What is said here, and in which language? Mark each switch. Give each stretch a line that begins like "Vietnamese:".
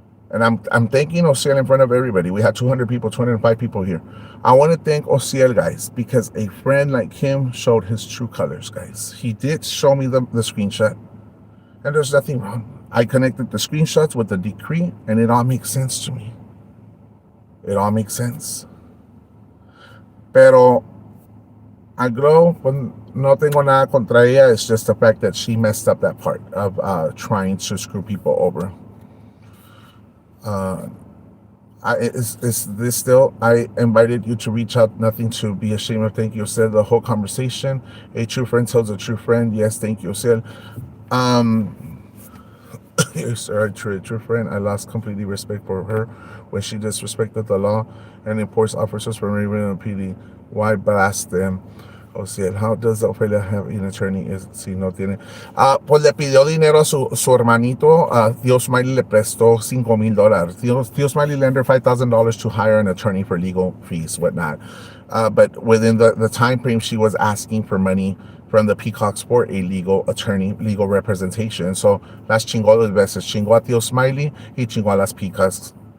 English: And I'm thanking Ociel in front of everybody. We had 200 people, 205 people here. I want to thank Ociel, guys, because a friend like him showed his true colors, guys. He did show me the screenshot, and there's nothing wrong. I connected the screenshots with the decree, and it all makes sense to me. It all makes sense.
Spanish: Pero I Glow, no tengo nada contra ella.
English: It's just the fact that she messed up that part of trying to screw people over. Is this still? I invited you to reach out. Nothing to be ashamed of. Thank you, Ociel. The whole conversation. A true friend tells a true friend. Yes, thank you, Ociel. Yes, sir, a true friend. I lost completely respect for her when she disrespected the law and enforced officers from Raven PD. Why blast them? Ociel, how does Ofelia have an attorney si no tiene?
Spanish: Pues le pidió dinero a su hermanito. Tío Smiley le prestó $5,000.
English: Tío Smiley lent her $5,000 to hire an attorney for legal fees, whatnot. But within the time frame, she was asking for money from the Peacock Sport, a legal attorney, legal representation.
Spanish: So las chingó dos veces. Chingó a Tío Smiley y chingó a las Peacocks.